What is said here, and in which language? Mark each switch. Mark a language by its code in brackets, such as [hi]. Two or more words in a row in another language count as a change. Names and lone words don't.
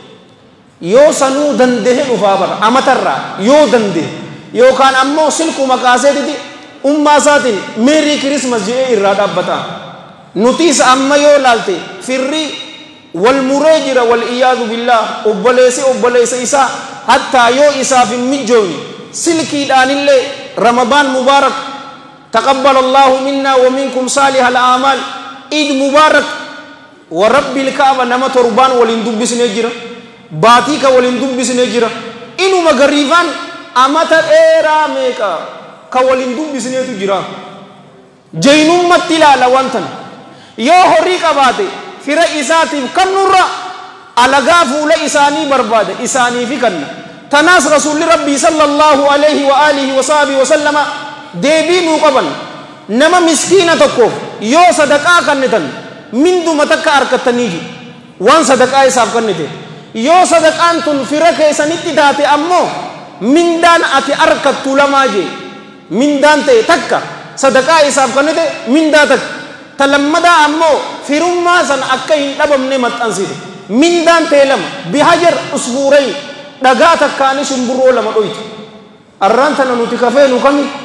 [om] yoo sanuu dandehe dhufaa bara amata irraa yoo dandehe yookaan ammoo silku makaaseetitti ummaa isaatiin [en] meerii kirismas [om] jedhee irraa dhaabbata nutis amma yoo laalte firri wal muree jira wal iyaadu billah obboleessa isaa hattaa yoo isaaf hin mijjooyne silkiidhaanillee [ar] رمضان مبارك تقبل الله منا ومنكم صالح الأعمال عيد مبارك ورب الكعبة [om] nama torbaan waliin dubbisnee jira baatii ka waliin dubbisnee jira inuma gariifaan amata dheeraa meeqa ka waliin dubbisneetu jira jeynummatti ilaala wantan yoo horii qabaate fira isaatiif kannurra alagaa fuula isaanii barbaade isaanii fi kanna tanaas rasuulli rabbii [ar] صلى الله عليه وآله وصحبه وسلم [om] deebii nuu qaban nama miskiina tokkoof yoo sadaqaa kannitan minduma takka harkattaniiji waan sadaqaa isaaf kannite yoo sadaqaan tun fira keessanitti taate ammoo mindaan ati harkattu lamaa jee mindaan ta'e takka sadaqaa isaaf kannite mindaa takka talammadaa ammoo firummaa san akka hin dhabamne maxxansite mindaan ta'e lama [ar] بحجر عصفورين [om] dhagaa takkaani shumburoo lama dhoyte arraan tana nuti kafeenu kami